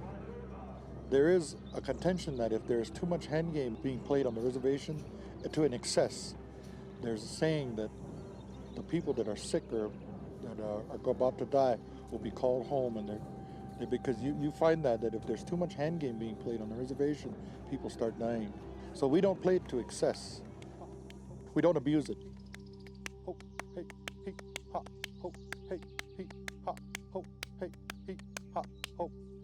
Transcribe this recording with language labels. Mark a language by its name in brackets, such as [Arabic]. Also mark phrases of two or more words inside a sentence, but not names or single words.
[English] There is a contention that if there is too much hand game being played on the reservation to an excess, there's a saying that the people that are sick or that are about to die will be called home, and because you find that if there's too much hand game being played on the reservation, people start dying. So we don't play it to excess. We don't abuse it. Ho, hey, he, ha, ho, hey, he, ha, ho, hey, he, ha, ho.